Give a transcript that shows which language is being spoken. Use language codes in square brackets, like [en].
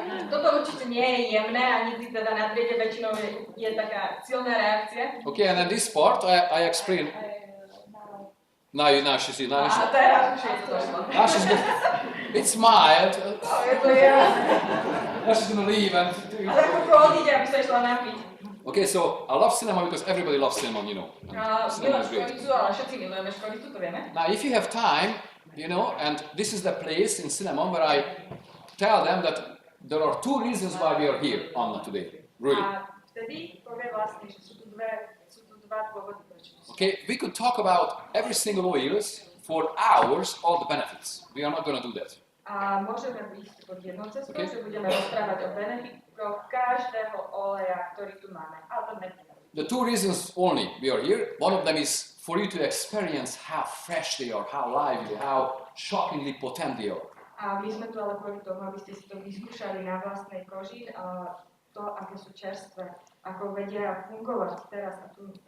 [sk] Toto určite nie je jemné a nikdy teda na triede väčšinou je taká silná reakcia. [en] Okay, and then this part I explain. Now she see. [sk] A teraz už je to došlo. [en] Now she's good. It's mild. [sk] Je to jemné. [en] Now she's gonna leave and. [sk] A tak ako odíde, aby sa išla napiť. [en] Okay, so I love cinnamon because everybody loves cinnamon, you know. Cinnamon is great. [sk] škoricu, ale všetci milujeme škoricu, to vieme. [en] Now, if you have time, you know, and this is the place in Cinnamon where I tell them that there are two reasons why we are here, Anna, today. Really. [sk] A vtedy povie vlastne, že sú tu dva dôvody, prečo tu sú. [en] Okay, we could talk about every single oils for hours, all the benefits. We are not going to do that. [sk] A môžeme ísť pod jednou cestou, že budeme rozprávať o benefitoch každého oleja, ktorý tu máme. Ale to nebudeme. [en] The two reasons only we are here. One of them is for you to experience how fresh they are, how lively, how shockingly potent they are. [sk] A my sme tu ale kvôli tomu, aby ste si to vyskúšali na vlastnej koži, to, aké sú čerstvé, ako vedia fungovať teraz a tu.